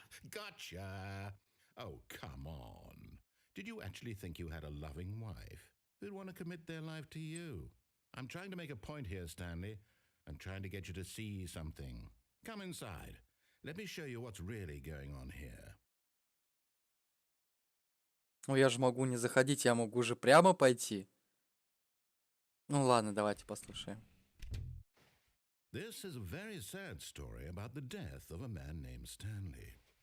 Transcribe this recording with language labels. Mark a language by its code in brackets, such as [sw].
[en] Gotcha. Oh, come on. Did you actually think you had a loving wife who'd want to commit their life to you? I'm trying to make a point here, Stanley. I'm trying to get you to see something. Come inside. Let me show you what's really going on here. [ru] Ну я же могу не заходить, я могу же прямо пойти. Ну ладно, давайте послушаем. [en] This is a very sad story about the death of a man named Stanley.